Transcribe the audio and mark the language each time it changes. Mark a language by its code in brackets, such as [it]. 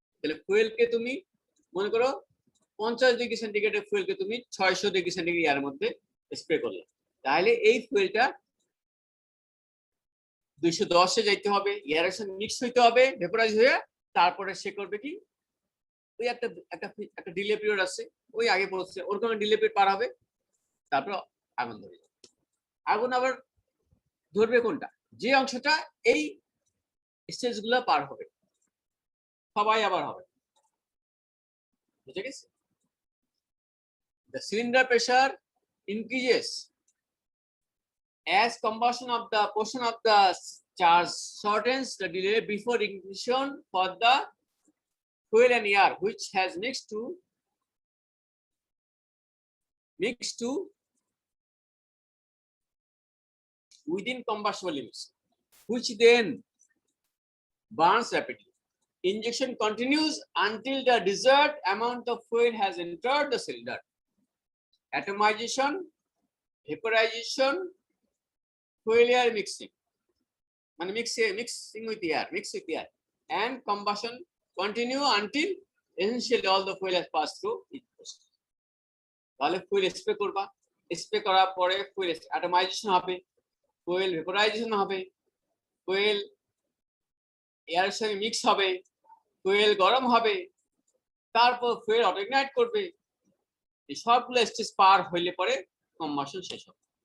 [bn] তাহলে ফুয়েলকে তুমি মনে করো 50 ডিগ্রি সেন্টিগ্রেডের ফুয়েলকে তুমি 600 ডিগ্রি সেন্টিগ্রেড এর মধ্যে স্প্রে করলে, তাহলে এই ফুয়েলটা 210 এ যাইতে হবে, এয়ারের সঙ্গে মিক্স হইতে হবে, ভেপোরাইজ হয়ে তারপরে সে করবে কি, ওই একটা ডিলে পিরিয়ড আছে, ওই আগে বলছে ওরকম ডিলে পিরিয়ড পার হবে, তারপর আগুন ধরে যাবে। আগুন আবার ধরবে কোনটা, যে অংশটা এই স্টেজ গুলা পার হবে, সবাই আবার হবে। বুঝে গেছে? [en] The cylinder pressure increases as combustion of the portion of the charge shortens the delay before ignition for the fuel and air which has mixed to within combustible limits, which then burns rapidly. Injection continues until the desired amount of fuel has entered the cylinder. Atomization, vaporization, fuel air mixing, mixing with air, and combustion continue until essentially all the fuel has passed through each process. [bn] তাহলে fuel spray করবা, spray করার পরে fuel atomisation হবে, fuel vaporisation হবে, fuel এয়ারের সঙ্গে mix হবে, fuel গরম হবে, তারপর ফুয়েল অটোইগনাইট করবে। এই সবগুলো স্টেজ পার হইলে পরে কম্বাসন শেষ হবে।